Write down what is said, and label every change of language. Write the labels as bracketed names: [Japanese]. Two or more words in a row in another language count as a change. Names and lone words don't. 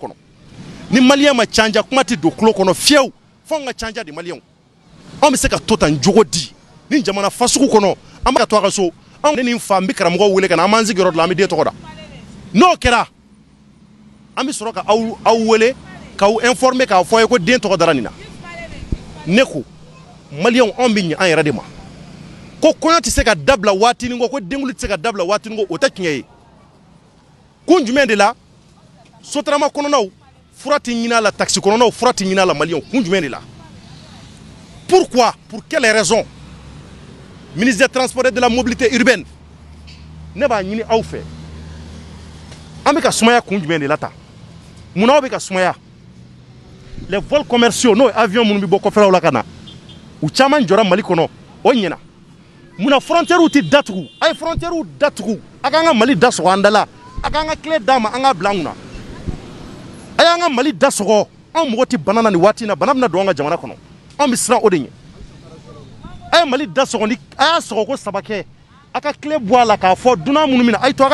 [Bambara] kɔnɔ ni maliyɛn ma canja kuma tɛ don tulo kɔnɔ fiyewu fo an ka canja de maliyɛnw anw bɛ se ka to tan jogo di ni jamana fasugu kɔnɔ an bɛ ka to a ka so anw ne ni n fa n bɛ karamɔgɔw wele ka na an b'an sigiyɔrɔ la an bɛ den tɔgɔ da n'o kɛra an bɛ sɔrɔ ka aw wele k'aw informer k'a fɔ a ye ko den tɔgɔ dara nin na ne ko maliyɛnw anw bɛ ɲɛ an yɛrɛ de ma ko kɔɲɔ tɛ se ka dabila waatinin kɔ ko denkuli tɛ se ka dabila waatinin kɔ o tɛ tiɲɛ ye kun jumɛn de la sotarama kɔnɔnaw fura tɛ ɲini a la taxi kɔnɔnaw fura tɛ ɲini a la maliyɛnw kun jumɛn de la [French] pourquoi pour quelle raison ministre des transports et de la mobilité urbaine [Bambara] ne b'a ɲini aw fɛ an bɛ ka sumaya kun jumɛn de la ta munna aw bɛ ka sumaya [French] les vols commerciaux [Bambara] n'o ye avion minnu bɛ bɔ kɔfɛlaw la ka na u caman jɔra Mali kɔnɔ o ɲɛna munna frontières tɛ datugu a ye frontières datugu a k'an ka Mali da sɔgɔ an da la a k'an ka tile d'a ma an k'a bila an kunna a y'an ka Mali da sɔgɔ anw mɔgɔ tɛ bana na nin waati in na bana bɛna don an ka jamana kɔnɔ anw bɛ siran o de ɲɛ a ye Mali da sɔgɔ ni a y'a sɔgɔ ko saba kɛ a ka tile bɔ a la k'a fɔ dunan minnu bɛ na a ye to a